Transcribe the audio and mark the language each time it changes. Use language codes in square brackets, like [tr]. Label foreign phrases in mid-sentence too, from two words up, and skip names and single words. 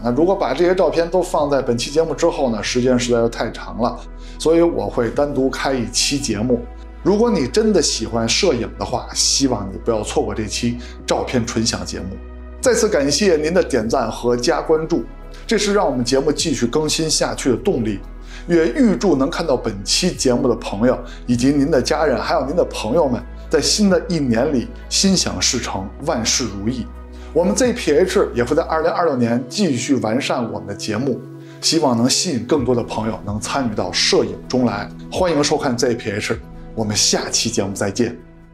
[zh] 那如果把這些照片都放在本期節目之後呢，時間實在是太長了，所以我會单獨開一期節目。如果你真的喜歡攝影的話，希望你不要錯過這期照片纯享節目。再次感謝您的點讚和加關注，這是讓我們節目繼續更新下去的動力。也預祝能看到本期節目的朋友，以及您的家人，還有您的朋友們，在新的一年裡心想事成，萬事如意。我們 ZPH 也會在2026年繼續完善我們的節目，希望能吸引更多的朋友能參與到攝影中來。歡迎收看 ZPH，我們下期節目再見。